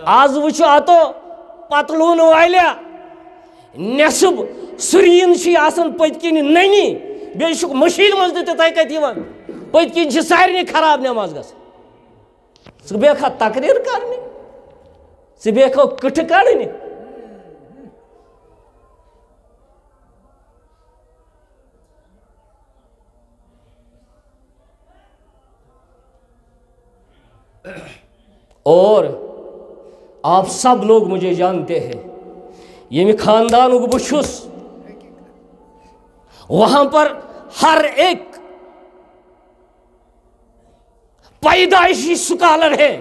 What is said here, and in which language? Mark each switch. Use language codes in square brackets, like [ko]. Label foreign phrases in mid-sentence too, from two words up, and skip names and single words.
[ks] آز وچھو اتو پتلون والیا نصب سرین چھ آسان پت کن ننی, بیٚیہِ چھُکھ مشین مز تہِ تتھے کتھ یوان, پت کن چھ سارنٕے خراب نماز گژھان. ژٕ بیٚکھا تقریر کرنہِ, ژٕ بیٚکھو کٹھٕ کڑنہِ. [ur] اور آپ سب لوگ مجھے جانتے ہیں, یہ خاندان بچھس, وہاں پر ہر ایک پیدائشی سکالر ہے.